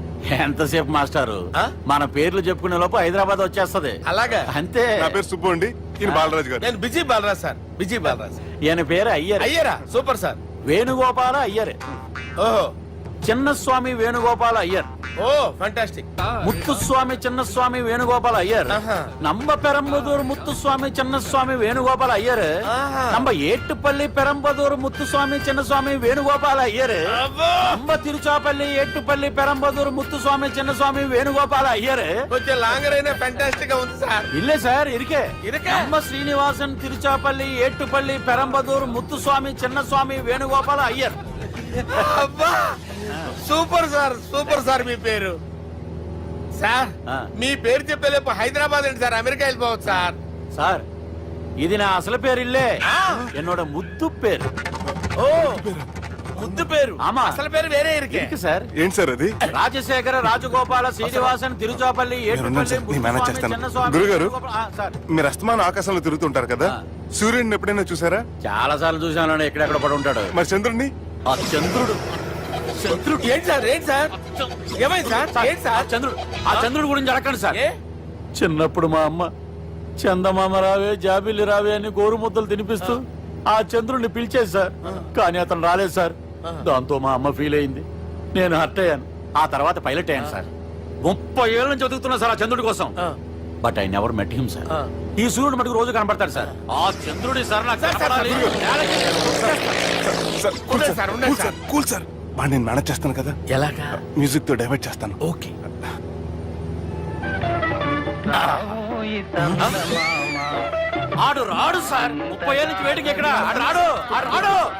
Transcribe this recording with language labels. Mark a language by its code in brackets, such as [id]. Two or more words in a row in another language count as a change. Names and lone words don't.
[te] ఎంతసేపు మాస్టారు, మన పేర్లు చెప్పుకునే లోపు హైదరాబాద్ వచ్చేస్తది. అలాగా? అంతే. నా పేరు సుబ్బు అండి, ఈయన బాలరాజు గారు. నేను బిజీ బాలరాజ్ సార్, బిజీ బాలరాజ్. ఈయన పేరు అయ్యర్. అయ్యరా? సూపర్ సార్. వేణుగోపాల అయ్యర్. ఓహో, చిన్నస్వామి వేణుగోపాల అయ్యర్. ఓ ఫంటాస్టిక్. ముత్తుస్వామి చిన్నస్వామి వేణుగోపాల అయ్యర్. [ta] நம்ம பெரம்பதூர் முத்துசுவாமி சின்னசுவாமி வேணுகோபால ஐயர். நம்ம ஏட்டுப்பள்ளி பெரம்பதூர் முத்துசுவாமி சின்னசுவாமி வேணுகோபால ஐயர். நம்ம திருச்சாப்பள்ளி ஏட்டுப்பள்ளி பெரம்பதூர் முத்துசுவாமி சின்னசுவாமி வேணுகோபால ஐயர். [te] కొంచెం లాంగర్ అయినా ఫంటాస్టిక్ గా ఉంది సార్. [ta] இல்ல சார், இருக்கே. இருக்கே. நம்ம ஸ்ரீனிவாசன் திருச்சாப்பள்ளி ஏட்டுப்பள்ளி பெரம்பதூர் முத்துசுவாமி சின்னசுவாமி வேணுகோபால ஐயர். [te] అబ్బా సూపర్ సార్, సూపర్ సార్. మీ పేరు సార్, మీ పేరు చెప్పేలేపు హైదరాబాద్ ఏంటి సార్, అమెరికా వెళ్ళిపోవచ్చు సార్. [ta] சார், இது நான் அசல பேர் இல்ல, என்னோட முத்து பேர். [te] ఓ ముద్దు పేరు [ta] ఆమా. [te] అసలు పేరు వేరే ఇరికే [ta] ఇருக்கு సార్ [te] ఏంటి సార్ అది రాజశేఖర రాజగోపాల శ్రీనివాసన్ తిరుచాపల్లి మీరున్నారు సార్, నేను మేనేజ్ చేస్తాను. గురుగారు. మీరు అస్తమానం ఆకాశంలో తిరుగుతుంటారు కదా సూర్యుడిని ఎప్పుడైనా చూసారా? చాలా సార్లు చూసాను ఎక్కడెక్కడ పడి ఉంటాడు మరి చంద్రుడిని? ఆ చంద్రుడు ఏంటి సార్ ఏమైంది సార్ ఏంటి సార్ ఆ చంద్రుడు గురించి అడగండి సార్ ఏ? చిన్నప్పుడు మా అమ్మ చందమామ రావే జాబిల్లి రావే అని గోరు ముద్దలు తినిపిస్తూ ఆ చంద్రుడిని పిలిచేది సార్ కానీ అతను రాలేదు సార్ దాంతో మా అమ్మ ఫీల్ అయింది నేను హర్ట్ అయ్యాను ఆ తర్వాత పైలట్ అయ్యాను సార్ 30 ఏళ్ళ నుంచి చదువుతున్నా సార్ ఆ చంద్రుడి కోసం [en] but I never met him [te] సార్ ఈ సూర్యుడు మటుకు రోజు కనబడతాడు సార్ ఆ చంద్రుడి సార్ నాకు కనపడాలి. కూల్ సార్ వాడు నేను మేనేజ్ చేస్తాను కదా. ఎలాగా? మ్యూజిక్ తో డైవర్ట్ చేస్తాను. ఓకే ఆడు రాడు సార్ 30 ఏళ్ళ నుంచి వేటికి ఎక్కడ ఆడు రాడు ఆడు రాడు